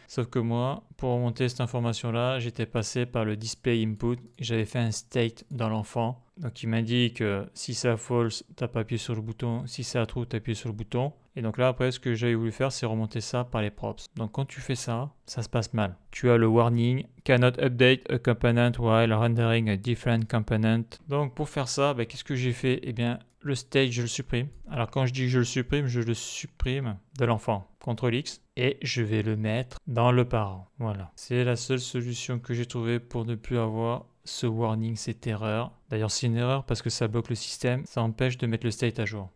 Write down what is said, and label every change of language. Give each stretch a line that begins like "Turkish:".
French: Sauf que moi, pour remonter cette information-là, j'étais passé par le Display Input. J'avais fait un state dans l'enfant. Donc il m'indique si c'est à false, tu appuyé sur le bouton. Si c'est à true, tu appuies sur le bouton. Et donc là, après, ce que j'avais voulu faire, c'est remonter ça par les props. Donc quand tu fais ça, ça se passe mal. Tu as le warning,
English: cannot update a component while rendering a different component.
French: Donc pour faire ça, qu'est-ce que j'ai fait? Eh bien, le state, je le supprime. Alors quand je dis que je le supprime de l'enfant. CTRL X. Et je vais le mettre dans le parent. Voilà. C'est la seule solution que j'ai trouvée pour ne plus avoir ce warning, cette erreur. D'ailleurs, c'est une erreur parce que ça bloque le système. Ça empêche de mettre le state à jour.